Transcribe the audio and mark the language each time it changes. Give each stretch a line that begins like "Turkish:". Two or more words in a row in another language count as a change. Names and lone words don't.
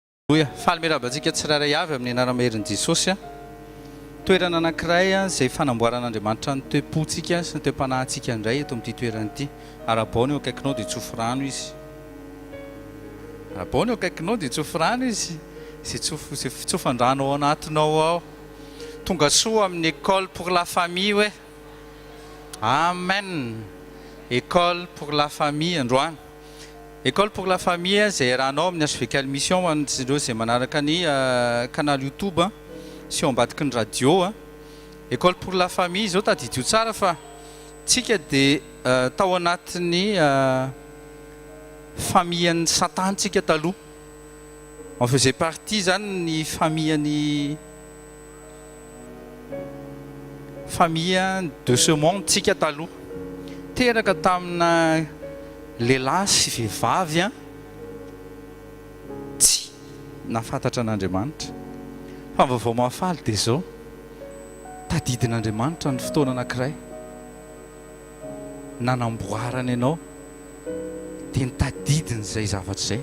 Malagasy: Faly mirabantsika tsirairay avy amin'ny anarana Jesosy. Toerana anankiray izay fanamboaran'Andriamanitra ny toe-pontsika sy ny toe-panahintsika indray eto amin'ity toerana ity. Arabaony eo akaikinao dia tsofi rano izy. Arabaony eo akaikinao dia tsofi rano izy. Izay tsofan-drano ao anatinao ao. Tonga soa amin'ny
French: école pour la famille
Malagasy: hoe. Amen.
French: École pour la famille androany. École pour la famille
Malagasy: izay rahanao amin'ny HVK mission ireo izay manaraka ny canal YouTube sy eo ambadiky ny radio.
French: École pour la famille
Malagasy: izao tadidio tsara fa tsika dia tao anatin'ny famille-ny Satantsika taloha.
French: On faisait partie
Malagasy: zany ny
French: famille de ce monde
Malagasy: tsika taloha. Teraka tamina lehilahy sy vehivavy tsy nafantatra an'Andriamanitra. Fa vaovao mahafaly dia izao tadidin'Andriamanitra ny fotoana anankiray nanamboarana ianao dia nitadidiny izay zavatra izay.